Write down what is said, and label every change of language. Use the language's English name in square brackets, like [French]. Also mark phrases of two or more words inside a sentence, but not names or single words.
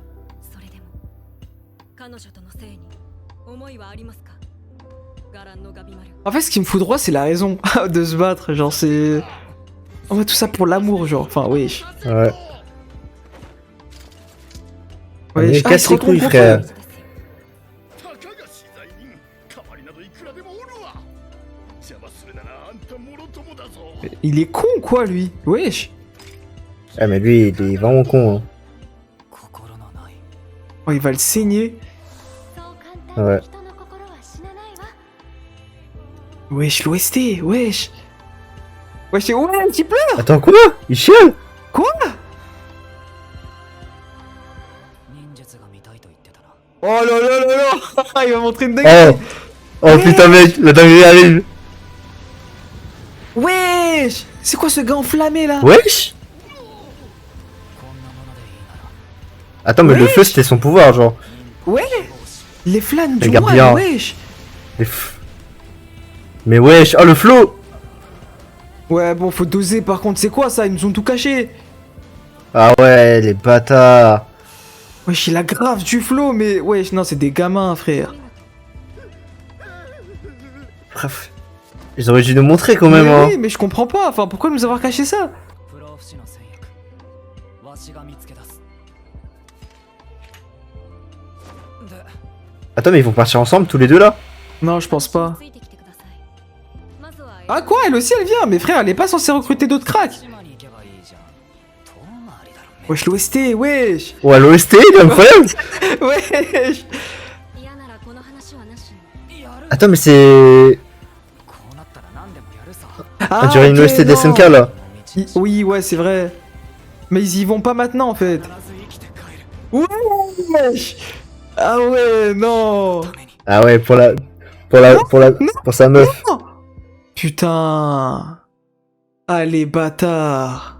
[French] En En fait, ce qui me fout droit, c'est la raison de se battre. Genre, c'est. On va tout ça pour l'amour, genre. Enfin, wesh. Ouais. Wesh. Mais Ah, casse ils se les retournent couilles, contre frère. eux. [Japanese] たかが資材人代わりなどいくらでもおるわ邪魔するならあんたもろともだぞ [French] Il est con, quoi, lui. Wesh. Ah mais lui, il est vraiment con, hein. [Japanese] 心のない。 [French] Oh, il va le saigner. Ouais. Wesh, l'OST, wesh. Wesh, c'est ouais, un petit peu. Attends, quoi? Il chiale? [Japanese] 忍術が見たいと言ってたな。 [French] Oh là là là là. Il va montrer une Oh! dinguerie. Oh putain, mec, la dinguerie arrive! Wesh. C'est quoi ce gars enflammé, là? Wesh! [Japanese] こんなものでいいなら。 [French] Attends, mais le feu, c'était son pouvoir, genre. Ouais. Les flammes du Regarde roi, bien. wesh. Les Mais wesh! Oh, le flow! Ouais, bon, faut doser, par contre. C'est quoi, ça? Ils nous ont tout caché. Ah ouais, les bâtards! Wesh, il a grave du flow, mais wesh, non, c'est des gamins, frère. Bref. Ils auraient dû nous montrer quand même, Mais hein. oui, mais je comprends pas. Enfin, pourquoi nous avoir caché ça? [Japanese] 不老不死の戦薬。わしが見つけ出す。で、 [French] Attends, mais ils vont partir ensemble, tous les deux, là? Non, je pense pas. Ah quoi, elle aussi elle vient, mais frère, elle est pas censée recruter d'autres cracks. [Japanese] 島に行けばいいじゃん。遠回りだろ。 [French] Wesh, l'OST, wesh. Ouais, l'OST, il est incroyable! Wesh. [Japanese] やる。 [French] Attends, mais c'est... [Japanese] こうなったら何でもやるさ。 [French] On dirait une ok, OST des non. SNK là. Oui, ouais, c'est vrai. Mais ils y vont pas maintenant en fait. Wesh. Ah ouais, non. Ah ouais, pour sa meuf. Putain. Ah les bâtards.